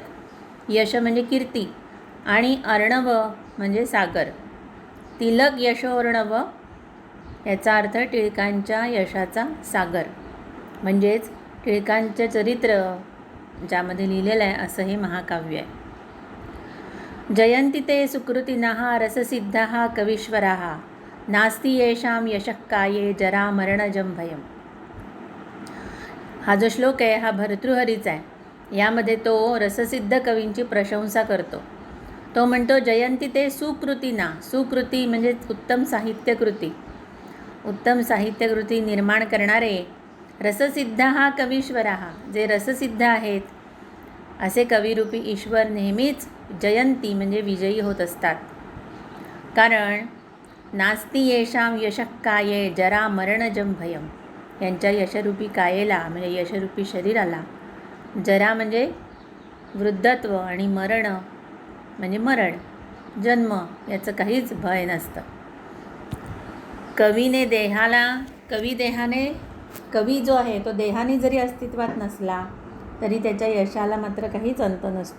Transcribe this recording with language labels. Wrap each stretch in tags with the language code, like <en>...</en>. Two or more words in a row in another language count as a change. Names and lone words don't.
<mr>यश म्हणजे कीर्ती आणि अर्णव म्हणजे सागर. तिलक यशोर्णव याचा अर्थ टिळकांच्या यशाचा सागर, म्हणजेच टिळकांचं चरित्र ज्यामध्ये लिहिलेलं आहे असं हे महाकाव्य आहे.</mr> <sa>जयंती ते सुकृतिनः रससिद्धाः कवीश्वराः नास्ति येषां यशः काये जरा मरणजं भयम्.</sa> <mr>हा जो श्लोक आहे हा भर्तृहरीचा आहे. यामध्ये तो रससिद्ध कवींची प्रशंसा करतो. तो म्हणतो</mr> <sa>जयंती ते सुकृतीना.</sa> <mr>सुकृती म्हणजे उत्तम साहित्यकृती, उत्तम साहित्यकृती निर्माण करणारे रससिद्ध हा कवीश्वरा, जे रससिद्ध आहेत असे कविरूपी ईश्वर नेहमीच जयंती म्हणजे विजयी होत असतात.</mr> <sa>कारण नास्ति येषां यशः काये जरा मरणजं भयम्.</sa> <mr>यांच्या यशरूपी कायेला म्हणजे यशरूपी शरीराला जरा म्हणजे वृद्धत्व आणि मरण म्हणजे मरण, जन्म याचं काहीच भय नसतं. कवी देहाने, कवी जो आहे तो देहाने जरी अस्तित्वात नसला तरी त्याच्या यशाला मात्र काहीच अंत नसतो.</mr>